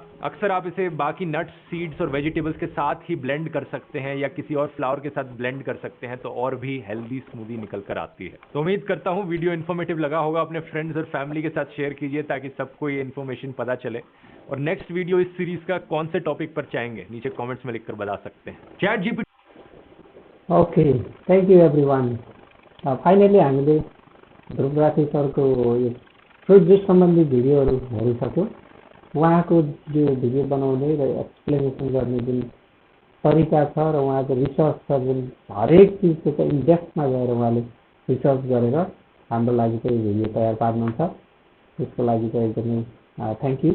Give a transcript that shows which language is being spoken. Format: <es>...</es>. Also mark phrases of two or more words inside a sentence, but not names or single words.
<hi>अक्सर आप इसे बाकी नट्स, सीड्स और वेजिटेबल्स के साथ ही ब्लेंड कर सकते हैं या किसी और फ्लावर के साथ ब्लेंड कर सकते हैं, तो और भी</hi> <en>healthy smoothie</en> <hi>निकल कर आती है। तो उम्मीद करता हूँ</hi> <en>video informative</en> <hi>लगा होगा। अपने फ्रेंड्स और फैमिली के साथ शेयर कीजिए ताकि सबको ये इन्फॉर्मेशन पता चले। और</hi> <en>next video</en> <hi>इस सीरीज का कौन से टॉपिक पर चाहेंगे नीचे कमेंट्स में लिखकर बता सकते हैं। चैट जीपीटी।</hi> <en>ओके, Thank you everyone.</en> <ne>फाइनली हामीले ध्रुवराठी सरको यो फ्रुट जुस सम्बन्धी भिडियोहरू हेरिसक्यौँ। उहाँको जो भिडियो बनाउने र एक्सप्लेनेसन गर्ने जुन तरिका छ र उहाँको रिसर्च छ, जुन हरेक चिजको चाहिँ इनडेप्थमा गएर उहाँले रिसर्च गरेर हाम्रो लागि चाहिँ भिडियो तयार पार्नुहुन्छ, त्यसको लागि चाहिँ एकदमै</ne> <en>thank you.</en>